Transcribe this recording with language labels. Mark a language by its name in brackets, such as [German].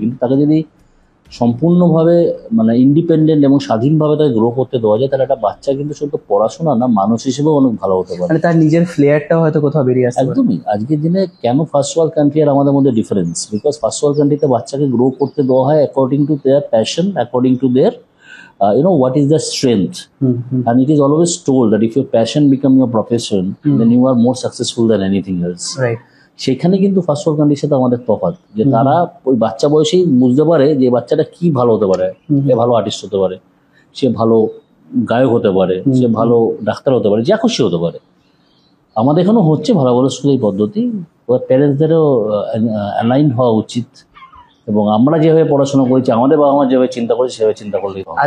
[Bangla] কিন্তু তাকে যদি সম্পূর্ণভাবে মানে ইন্ডিপেন্ডেন্ট এবং স্বাধীনভাবে তাকে গ্রো করতে দেওয়া যায়, তাহলে একটা বাচ্চা কিন্তু শুধু পড়াশোনা না, মানুষ হিসেবেও অনেক ভালো হতে পারে। মানে তার নিজের ফ্লেয়ারটাও হয়তো কোথাও বেরিয়ে আসে। একদমই। আজকের দিনে কেন [English] first world country [Bangla] আর আমাদের মধ্যে [English] Difference? Because first world কান্ট্রিতে [Bangla] বাচ্চাকে গ্রো করতে দেওয়া হয় [English] According to their passion, according to their what is the strength. And it is always told that if your passion become your profession, then you are more successful than anything else. [Bangla] সেখানে কিন্তু first world কান্ট্রির সাথে আমাদের তফাৎ, যে তারা ওই বাচ্চা বয়সেই বুঝতে পারে যে বাচ্চাটা কি ভালো হতে পারে। সে ভালো আর্টিস্ট হতে পারে, সে ভালো গায়ক হতে পারে, সে ভালো ডাক্তার হতে পারে, যা খুশি হতে পারে। আমাদের এখানেও হচ্ছে ভালো ভালো স্কুলে এই পদ্ধতি। প্যারেন্টসদেরও অ্যালাইন হওয়া উচিত, এবং আমরা যেভাবে পড়াশোনা করেছি, আমাদের বাবা মা যেভাবে চিন্তা করেছে সেভাবে চিন্তা করলেই হবে।